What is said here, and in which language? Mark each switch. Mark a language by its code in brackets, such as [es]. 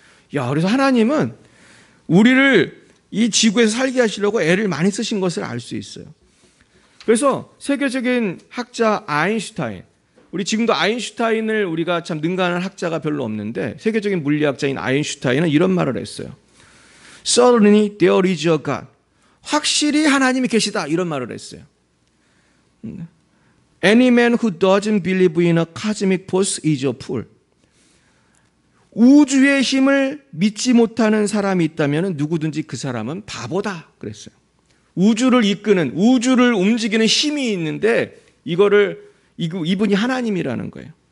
[ko] 그래서 하나님은 우리를 이 지구에서 살게 하시려고 애를 많이 쓰신 것을 알 수 있어요. 그래서 세계적인 학자 아인슈타인, 우리 지금도 아인슈타인을 우리가 참 능가하는 학자가 별로 없는데 세계적인 물리학자인 아인슈타인은 이런 말을 했어요. [en] Certainly there is a God. [ko] 확실히 하나님이 계시다, 이런 말을 했어요. [en] Any man who doesn't believe in a cosmic force is a fool. [ko] 우주의 힘을 믿지 못하는 사람이 있다면 누구든지 그 사람은 바보다 그랬어요. 우주를 이끄는, 우주를 움직이는 힘이 있는데 이분이 하나님이라는 거예요.